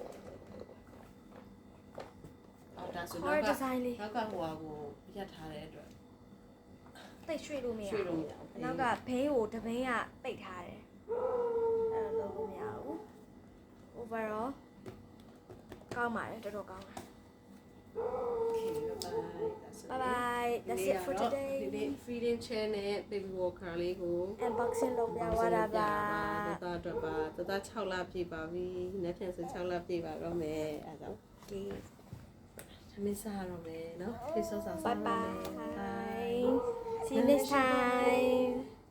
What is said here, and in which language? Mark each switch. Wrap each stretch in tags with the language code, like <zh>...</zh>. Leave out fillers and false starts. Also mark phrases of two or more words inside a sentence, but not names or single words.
<my>အော်ဒါဆို</my> <en>Core design လေး</en> <my>နောက်ကဟိုဟာကိုရက်ထားတဲ့အတွက် တိတ်ရွှေ့လို့မရ ရွှေ့လို့မရဘူး နောက်ကဘိန်းကိုတဘိန်းကပိတ်ထားတယ်အဲ့လိုလုပ်လို့မရဘူး overall ကောင်းပါတယ်တော်တော်ကောင်းတယ်</my> <en>Okay bye bye that's it for today</en> <my>ဒီနေ့</my> <en>feeding chair</en> <my>နဲ့</my> <en>baby walker</en> <my>လေးကို unboxing လုပ်ပြသွားတာပါ တသား6လပြည့်ပါပြီ။နေ့ဖြန်ဆို6လပြည့်ပါတော့မယ်။အဲဒါကြောင့်ဒီသမီးစားရတော့မယ်နော်။ဖေးစောစားစား</my> <en>bye bye see you next time</en>